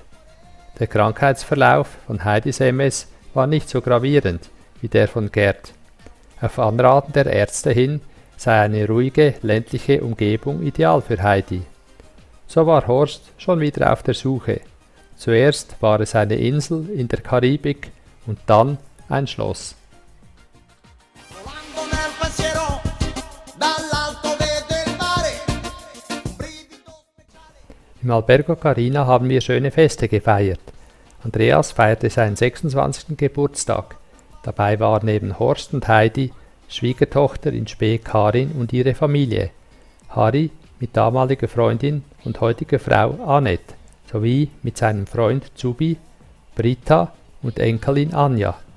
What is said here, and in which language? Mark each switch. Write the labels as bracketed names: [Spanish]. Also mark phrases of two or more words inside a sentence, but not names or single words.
[German] Der Krankheitsverlauf von Heidis MS war nicht so gravierend wie der von Gerd. Auf Anraten der Ärzte hin sei eine ruhige, ländliche Umgebung ideal für Heidi. So war Horst schon wieder auf der Suche. Zuerst war es eine Insel in der Karibik und dann ein Schloss. [Italian] Volando nel pensiero, dall'alto vede il mare, un brivido speciale. [German] Im Albergo Carina haben wir schöne Feste gefeiert. Andreas feierte seinen 26. Geburtstag. Dabei waren neben Horst und Heidi Schwiegertochter in Spee Karin und ihre Familie, Harry mit damaliger Freundin und heutiger Frau Annette, sowie mit seinem Freund Zubi, Britta und Enkelin Anja.